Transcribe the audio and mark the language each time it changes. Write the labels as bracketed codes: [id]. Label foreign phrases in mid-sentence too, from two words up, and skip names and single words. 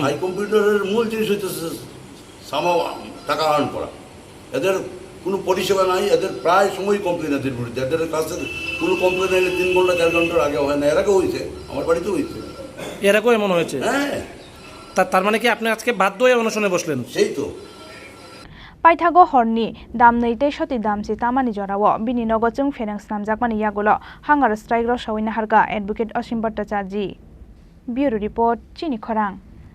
[bn] সাই কম্পিউটারের মূল জিনিস হইতেছে টাকা আর্ন করা। এদের কোনো পরিষেবা নাই, এদের প্রায় সময় কমপ্লেন এদের বিরুদ্ধে। এদের কাছে কোনো কমপ্লেন এলে 3 ঘন্টা 4 ঘন্টার আগে হয় না। এর আগেও হয়েছে, আমার বাড়িতেও হয়েছে, এর আগেও এমন হয়েছে। হ্যাঁ, তার মানে কি আপনি আজকে বাধ্য হয়ে অনশনে বসলেন? সেই তো। [trp] Paithago horni dam neitei shoti dam si tamani jorawo bini nogo chung Pherang snamjakmani yagulo [en] hangar strike [trp] ro sawina harga advocate Ashim Bhartacharjee. [en] Bureau report [trp] Chini Khorang.